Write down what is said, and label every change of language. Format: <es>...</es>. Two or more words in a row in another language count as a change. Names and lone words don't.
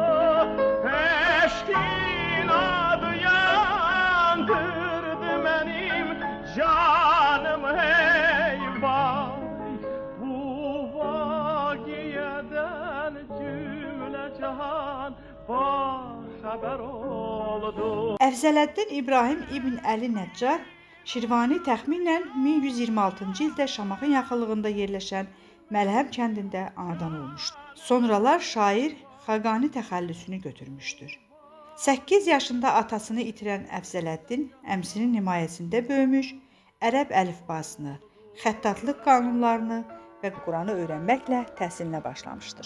<tr>Eşkin adı yandırdı benim canım hey vay. Bu vakiyeden cümle cihan haber oldu.</tr> <az>Əfzələddin İbrahim İbn Əli Nəccar Şirvani təxminən 1126-cı ildə Şamaxın yaxınlığında yerləşən Məlhəm kəndində anadan olmuşdur. Sonralar şair Xaqani təxəllüsünü götürmüşdür. 8 yaşında atasını itirən Əfzələddin əmsinin himayəsində böyümüş, ərəb əlifbasını, xəttatlıq qanunlarını və Quranı öyrənməklə təhsilinə başlamışdır.</az>